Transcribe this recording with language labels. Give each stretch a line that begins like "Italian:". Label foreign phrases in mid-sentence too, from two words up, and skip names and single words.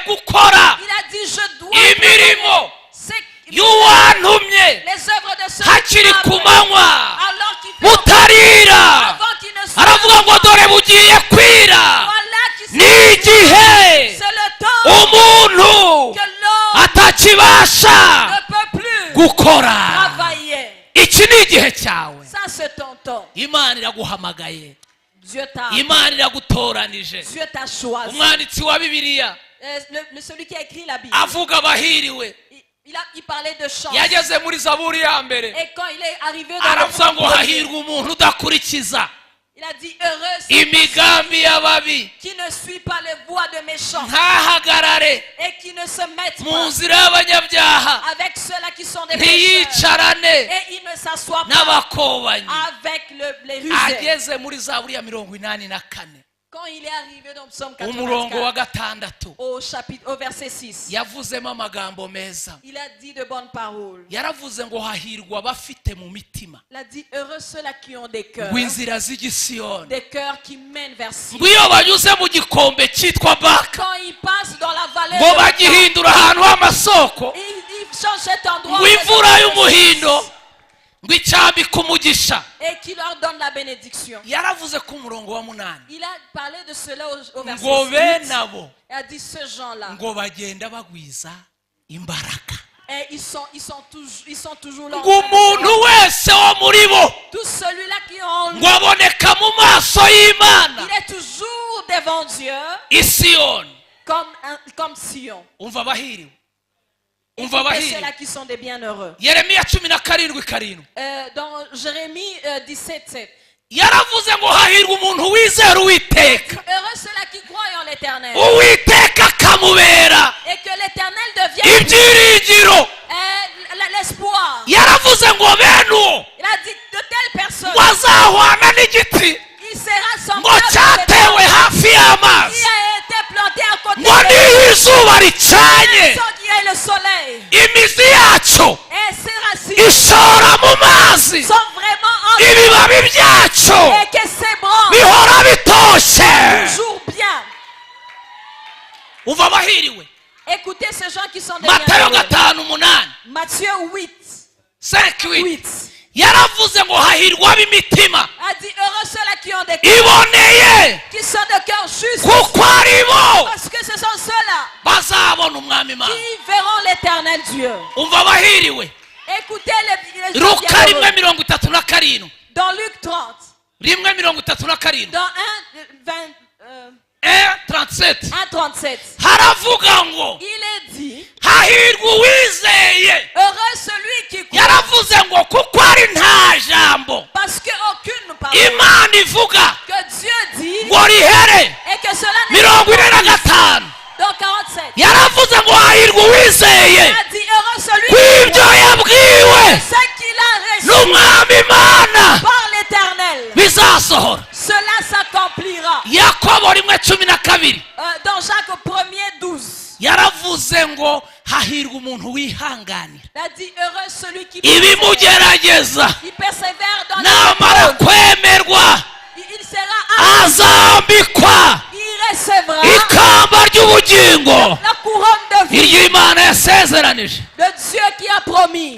Kinyarwanda: gukora
French: Il a dit, je dois
Kinyarwanda: imirimo
French: c'est
Kinyarwanda: y'uwantumye
French: les œuvres de ceux
Kinyarwanda: hakiri
French: qui
Kinyarwanda: ku
French: m'aiment,
Kinyarwanda: manywa
French: alors qu'il fait
Kinyarwanda: butarira.
French: avant qu'il ne soit
Kinyarwanda: aravuga ngo dore bugiye kwira,
French: voilà qui
Kinyarwanda: ni igihe
French: c'est le temps
Kinyarwanda: umuntu
French: que l'homme
Kinyarwanda: atakibasha
French: ne peut plus
Kinyarwanda: gukora.
French: travailler.
Kinyarwanda: iki ni igihe cyawe.
French: Ça c'est ton temps.
Kinyarwanda: imana iraguhamagaye,
French: Dieu t'a
Kinyarwanda: imana iragutoranije.
French: Dieu t'a choisi.
Kinyarwanda: umwanditsi wa bibiliya
French: Celui qui a écrit la Bible,
Kinyarwanda: avuga abahiriwe,
French: il parlait de chance.
Kinyarwanda: yageze muri zaburi ya mbere
French: Et quand il est arrivé dans
Kinyarwanda: aravuga ngo
French: le
Kinyarwanda: hahirwa umuntu udakurikiza
French: il a dit heureux celui
Kinyarwanda: imigambi y'ababi,
French: qui ne suit pas les voies de méchants
Kinyarwanda: ntahagarare
French: et qui ne se mettent
Kinyarwanda: mu
French: pas
Kinyarwanda: nzira y'abanyabyaha,
French: avec ceux-là qui sont des pécheurs.
Kinyarwanda: ntiyicarane
French: Et il ne s'assoit pas
Kinyarwanda: n'abakobanyi.
French: avec les rusés.
Kinyarwanda: ageze muri zaburi ya 84
French: Quand il est arrivé dans Psaume
Kinyarwanda: umurongo wa
French: 84,
Kinyarwanda: gatandatu
French: au verset 6,
Kinyarwanda: yavuzemo amagambo meza.
French: il a dit de bonnes paroles.
Kinyarwanda: yaravuze ngo hahirwa abafite mu mitima
French: Il a dit heureux ceux-là qui ont des cœurs,
Kinyarwanda: ngo inzira z'igisiyoni,
French: des cœurs qui mènent vers Sion.
Kinyarwanda: ngo iyo banyuze mu gikombe cyitwa baka
French: Quand ils passent dans la vallée
Kinyarwanda: ngo
French: de la
Kinyarwanda: bagihindura ahantu h'amasoko,
French: il change cet endroit
Kinyarwanda: ngo imvura y'umuhindo ngo icyambike umugisha.
French: et qui leur donne la bénédiction.
Kinyarwanda: yaravuze ku murongo wa 8
French: Il a parlé de cela au verset
Kinyarwanda: ngo
French: 8.
Kinyarwanda: bene abo
French: Il a dit ces gens-là,
Kinyarwanda: ngo bagenda bagwiza imbaraga,
French: et ils sont toujours là. en
Kinyarwanda: ngo
French: train de
Kinyarwanda: umuntu wese wo muri bo
French: faire. Tous celui-là qui ont
Kinyarwanda: ngo aboneka mu maso y'imana
French: il est toujours devant Dieu
Kinyarwanda: isiyoni.
French: comme Sion.
Kinyarwanda: umva abahiriwe,
French: Et
Kinyarwanda: umva
French: ceux-là
Kinyarwanda: abahiriwe.
French: qui sont des bienheureux.
Kinyarwanda: yeremiya 17:7
French: Dans Jérémie 17:7.
Kinyarwanda: yaravuze ngo hahirwa umuntu wizera uwiteka,
French: Heureux ceux-là qui croient en l'Éternel.
Kinyarwanda: uwiteka akamubera
French: Et que l'Éternel devienne
Kinyarwanda: ibyiringiro.
French: l'espoir.
Kinyarwanda: yaravuze ngo bene uwo
French: Il a dit de telles personnes,
Kinyarwanda: ngo azahwana n'igiti
French: il sera
Kinyarwanda: ngo
French: semblable
Kinyarwanda: cyatewe hafi
French: qui
Kinyarwanda: y'amazi,
French: a été planté à côté
Kinyarwanda: ngo niyo izuba ricanye
French: sans qu'il y ait le soleil.
Kinyarwanda: imizi yacu
French: Et ses racines
Kinyarwanda: ishora mu mazi,
French: sont vraiment en
Kinyarwanda: ibibabi byacu
French: et que ses branches
Kinyarwanda: bihora bitoshye.
French: toujours bien.
Kinyarwanda: umva abahiriwe.
French: Écoutez ces gens qui sont des
Kinyarwanda: matayo
French: bienheureux.
Kinyarwanda: 5:8
French: Matthieu 8.
Kinyarwanda: 5:8 yaravuze ngo hahirwa ab'imitima
French: A dit heureux ceux-là qui ont des cœurs,
Kinyarwanda: iboneye,
French: qui sont de cœur juste,
Kinyarwanda: kuko ari bo
French: parce que ce sont ceux-là
Kinyarwanda: bazabona umwami Imana.
French: qui verront l'Éternel Dieu.
Kinyarwanda: umva abahiriwe.
French: Écoutez les gens
Kinyarwanda: luka
French: bienheureux.
Kinyarwanda: 1:37
French: Dans Luc 30,
Kinyarwanda: 1:37
French: dans
Kinyarwanda: 1:37
French: 1:37,
Kinyarwanda: haravuga ngo
French: il est dit
Kinyarwanda: hahirwa uwizeye.
French: heureux celui qui croit,
Kinyarwanda: yaravuze ngo kuko ari nta jambo
French: parce qu'aucune parole
Kinyarwanda: imana ivuga
French: que Dieu dit
Kinyarwanda: ngo rihere.
French: et que cela n'est pas
Kinyarwanda: 45
French: dans 47.
Kinyarwanda: yaravuze ngo hahirwa uwizeye
French: Il a dit heureux celui qui
Kinyarwanda: kw'ibyo
French: croit,
Kinyarwanda: yabwiwe
French: ce qu'il a reçu
Kinyarwanda: n'umwami Imana
French: par l'Éternel,
Kinyarwanda: bizasohora.
French: cela s'accomplira.
Kinyarwanda: yakobo 1:12
French: Dans Jacques 1:12,
Kinyarwanda: yaravuze ngo hahirwa umuntu wihanganira
French: il a dit heureux celui qui
Kinyarwanda: ibimugerageza,
French: il persévère dans
Kinyarwanda: namara
French: l'épreuve.
Kinyarwanda: kwemerwa
French: Il sera
Kinyarwanda: azambikwa
French: il recevra
Kinyarwanda: ikamba ry'ubugingo
French: la couronne de vie
Kinyarwanda: iry'Imana yasezeranije
French: de Dieu qui a promis.